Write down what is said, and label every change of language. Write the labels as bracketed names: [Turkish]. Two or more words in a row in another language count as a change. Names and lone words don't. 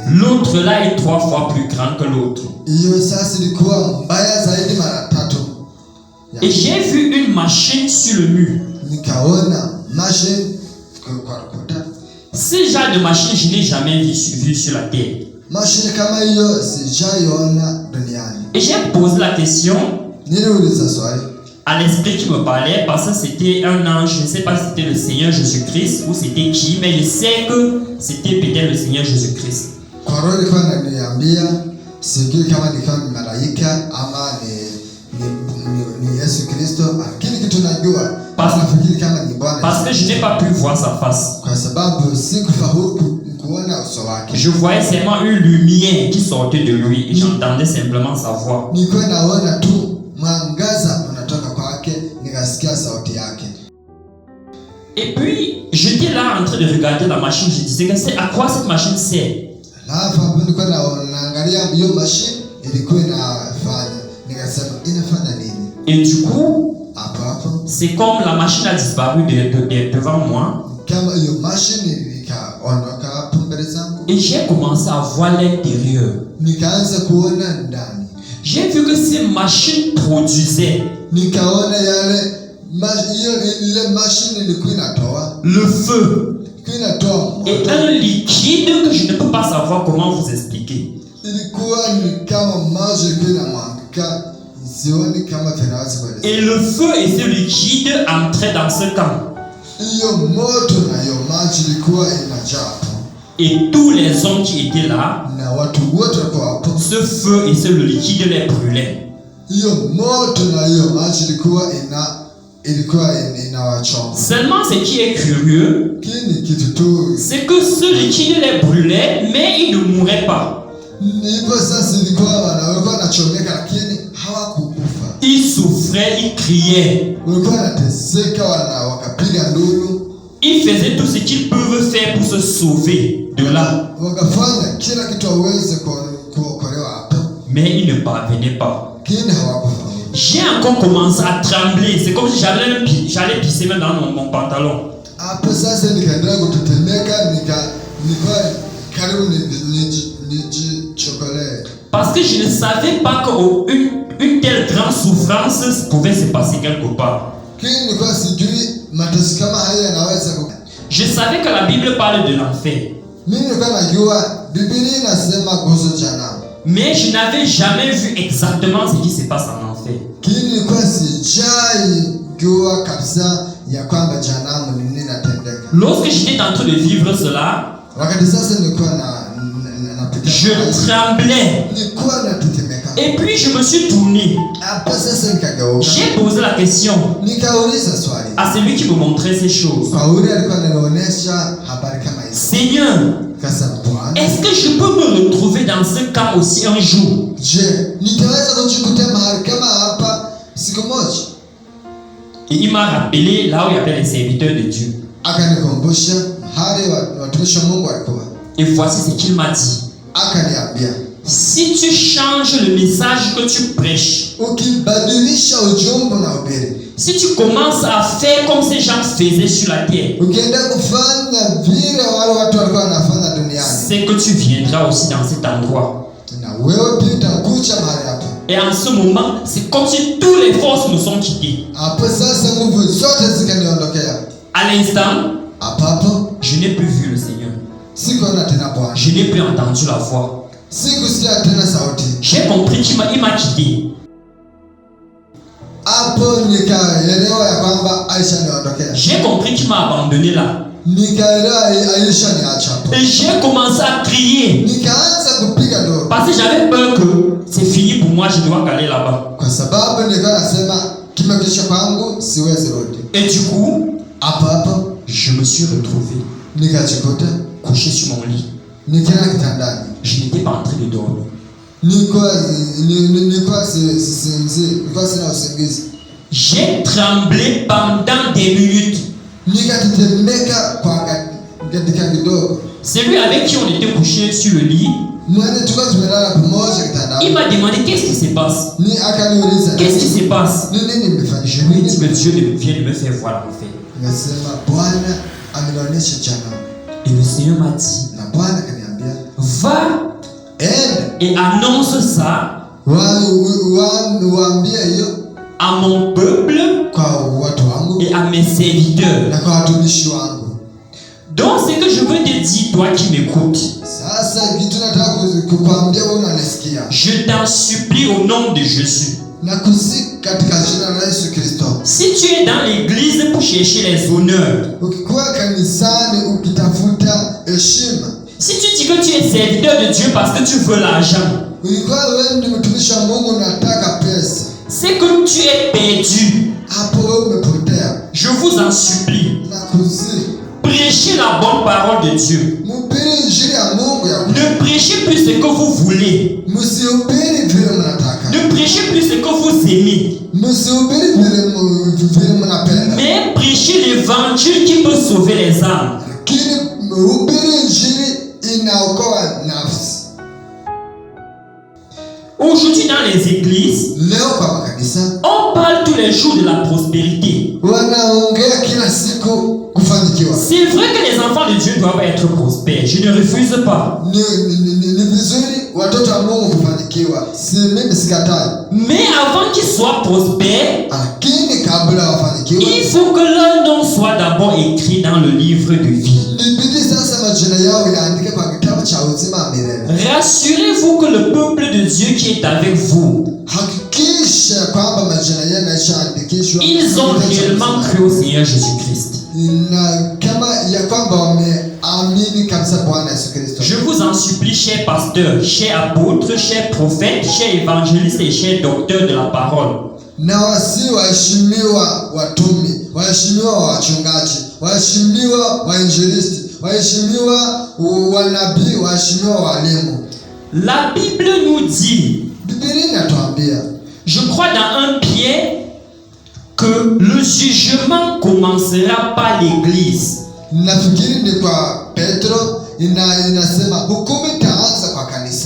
[French] L'autre là est 3 fois plus grand que l'autre. [Swahili] Hiyo sasa ilikuwa mbaya zaidi mara tatu. [French] Et j'ai vu une machine sur le mur. [Swahili] Nikaona mashine kwa ukuta. [French] Ce genre de machine, je n'ai jamais vu sur la terre. [Swahili] Mashine kama hiyo sijaiona duniani. [French] Et j'ai posé la question [Swahili] Niliuliza swali [French] à l'esprit qui me parlait parce que c'était un ange. Je ne sais pas si c'était le Seigneur Jésus-Christ ou c'était qui, mais je sais que c'était peut-être le Seigneur Jésus-Christ. [Swahili] kwa roho, ilikuwa inaniambia, sijui kama ni kama malaika ama ni Yesu Kristo, lakini kitu najua nafikiri kama ni Bwana. [French] Parce que je n'ai pas pu voir sa face. [Swahili] Kwa sababu sikufaulu kuona uso wake. [French] Je voyais seulement une lumière qui sortait de lui et j'entendais simplement sa voix. [Swahili] Nilikuwa naona tu mwangaza unatoka kwake, nikasikia sauti yake. [French] Et puis, j'étais là en train de regarder la machine. Je disais, c'est à quoi cette machine sert? [Swahili] Alafu hapo nilikuwa naangalia hiyo machine ilikuwa inafanya, nikasema inafanya nini? [French] Et du coup, [Swahili] Hapo [French] c'est comme la machine a disparu devant moi. [Swahili] kama hiyo machine ikaondoka hapo mbele zangu, [French] Et j'ai commencé à voir l'intérieur. [Swahili] nikaanza kuona ndani. [French] J'ai vu que ces machines produisaient [Swahili] Nikaona ile machine ilikuwa inatoa [French] le feu et [Swahili] moto. [French] un liquide que je ne peux pas savoir comment vous expliquer. [Swahili] Ilikuwa ni kama maji ilikuwa inamwagika, sioni kama tunaweza kueleza. [French] Et le feu et ce liquide entraient dans ce camp. [Swahili] Hiyo moto na hiyo maji ilikuwa inajaa hapo. [French] Et tous les hommes qui étaient là, [Swahili] na watu wote walikuwa hapo. [French] ce feu et ce liquide les brûlait. [Swahili] Hiyo moto na hiyo maji ilikuwa inawachoma. [French] Seulement ce qui est curieux, [Swahili] Kini kitu tu [French] c'est que ce liquide les brûlait, mais ils ne mouraient pas. [Swahili] hivyo sasa, walikuwa wanachomeka lakini hawakukufa. [French] Ils souffraient, ils criaient. [Swahili] Walikuwa wanateseka, wakapiga nduru. [French] Ils faisaient tout ce qu'ils peuvent faire pour se sauver de là. [Swahili] Wakafanya kila kitu waweze kuokolewa hapo. [French] Mais ils ne parvenaient pas. [Swahili] Lakini hawakufa. [French] J'ai encore commencé à trembler. C'est comme si j'allais pisser même dans mon pantalon. [Swahili] Hapo sasa nikaendelea kutetemeka, nilikuwa karibu nijichokolee. [French] Parce que je ne savais pas qu'une telle grande souffrance pouvait se passer quelque part. [Swahili] Lakini nilikuwa sijui mateso kama haya yanaweza. [French] Je savais que la Bible parle de l'enfer. [Swahili] Mimi nilikuwa najua Biblia inasema kuhusu jehanamu. [French] Mais je n'avais jamais vu exactement ce qui se passe en enfer. [Swahili] Lakini nilikuwa sijajua kabisa ya kwamba jehanamu ni nini inatendeka. [French] Lorsque j'étais en train de vivre cela, [Swahili] Wakati sasa nilikuwa [French] je tremblais. [Swahili] nilikuwa natetemeka. [French] Et puis je me suis tourné. [Swahili] Hapo sasa nikageuka. [French] J'ai posé la question [Swahili] Nikauliza swali [French] à celui qui me montrait ces choses. [Swahili] kwa yule alikuwa ananionyesha habari kama hizo. [French] Seigneur, [Swahili] Kasema, Bwana, [French] est-ce que je peux me retrouver dans ce cas aussi un jour? [Swahili] je nitaweza kujikuta mahali kama hapa siku moja? [French] Et il m'a rappelé là où il y avait les serviteurs de Dieu. [Swahili] Akanikumbusha mahali watumishi wa Mungu walikuwa. [French] Et voici ce qu'il m'a dit. [Swahili] Akaniambia, [French] Si tu changes le message que tu prêches, [Swahili] ukibadilisha ujumbe unahubiri, [French] si tu commences à faire comme ces gens faisaient sur la terre, [Swahili] ukienda kufanya vile wale watu walikuwa wanafanya duniani, [French] c'est que tu viendras aussi dans cet endroit. [Swahili] na wewe pia utakuja mahali hapa. [French] Et en ce moment, c'est comme si toutes les forces me sont quittées. [Swahili] Hapo sasa nguvu zote zikaniondokea. [French] À l'instant, [Swahili] Hapo [French] je n'ai plus vu le Seigneur. [Swahili] sikuona tena Bwana, [French] Je n'ai plus entendu la voix. [Swahili] sikusikia tena sauti. [French] J'ai compris qu'il m'a quitté. [Swahili] Hapo nikaelewa ya kwamba Aisha niondokea. [French] J'ai compris qu'il m'a abandonné là. [Swahili] Nikaelewa Aisha niacha hapo. [French] Et j'ai commencé à crier. [Swahili] Nikaanza kupiga nduru [French] Parce que j'avais peur que c'est fini pour moi, je dois aller là-bas. [Swahili] kwa sababu nilikuwa nasema kimekwisha kwangu, siwezi rudi. [French] Et du coup, [Swahili] Hapo [French] je me suis retrouvé [Swahili] nikajikuta [French] couché sur mon lit. [Swahili] nikienda kitandani. [French] Je n'étais pas en train de dormir. [Swahili] Nilikuwa sina usingizi. [French] J'ai tremblé pendant des minutes. [Swahili] Nikatetemeka kwa dakika kidogo. [French] Celui avec qui on était couché sur le lit, [Swahili] Mwenye tulikuwa tumelala pamoja [French] il [Swahili] kitandani. [French] m'a demandé qu'est-ce qui se passe. [Swahili] Akaniuliza, [French] Qu'est-ce qui se passe? [Swahili] ni nini nimefanya? [French] Je lui ai dit que Dieu vient de me faire voir l'enfer. [Swahili] Nikasema Bwana amenionyesha jehanamu. [French] Et le Seigneur m'a dit, [Swahili] Na Bwana akaniambia, [French] va [Swahili] enda [French] et annonce ça [Swahili] waambie hiyo [French] à mon peuple [Swahili] kwa watu wangu [French] et à mes serviteurs. [Swahili] na kwa watumishi wangu. [French] Donc ce que je veux te dire, toi qui m'écoutes, [Swahili] Sasa kitu nataka kukuambia wewe unanisikia. [French] je t'en supplie au nom de Jésus. [Swahili] Na kusi katika jina la Yesu Kristo. [French] Si tu es dans l'église pour chercher les honneurs, [Swahili] Ukikuwa kanisani ukitafuta heshima, [French] si tu dis que tu es serviteur de Dieu parce que tu veux l'argent, [Swahili] ulikuwa wewe ni mtumishi wa Mungu unataka pesa, [French] c'est que tu es perdu. [Swahili] hapo wewe umepotea. [French] Je vous en supplie, [Swahili] Na kusi [French] prêchez la bonne parole de Dieu. [Swahili] mhubiri injili ya Mungu ya [French] Ne prêchez plus ce que vous voulez. [Swahili] msihubiri vile mnataka. [French] Ne prêchez plus ce que vous aimez. [Swahili] Msihubiri vile mnapenda. [French] Mais prêchez l'évangile qui peut sauver les âmes. [Swahili] Lakini mhubiri injili inaokoa nafsi. [French] Aujourd'hui dans les églises, [Swahili] Leo kwa makanisa [French] on parle tous les jours de la prospérité. [Swahili] wanaongea kila siku kufanikiwa. [French] C'est vrai que les enfants de Dieu doivent être prospères. Je ne refuse pas. [Swahili] Ni vizuri watoto wa Mungu kufanikiwa. Mimi sikatai. [French] Mais avant qu'ils soient prospères, [Swahili] Lakini kabla wafanikiwe, [French] il faut que leur nom soit d'abord écrit dans le livre de vie. [Swahili] ibidi sasa majina yao yaandike kwa kitabu cha uzima wa milele. [French] Rassurez-vous que le peuple de Dieu qui est avec vous, [Swahili] Hakikisha kwamba majina yao yameshaandikishwa. [French] ils ont réellement cru au Seigneur Jésus-Christ. [Swahili] na kama ya kwamba wameamini kabisa Bwana Yesu Kristo. [French] Je vous en supplie, chers pasteurs, chers apôtres, chers prophètes, chers évangélistes et chers docteurs de la parole. [Swahili] Na wasi waheshimiwa watumi, waheshimiwa wachungaji, waheshimiwa wainjilisti, waheshimiwa wanabii, waheshimiwa walimu. [French] La Bible nous dit, [Swahili] Biblia inatuambia, [French] je crois dans 1 Pierre, que le jugement commencera par l'église. [Swahili] Nafikiri ni kwa Petro inasema hukumu itaanza kwa kanisa.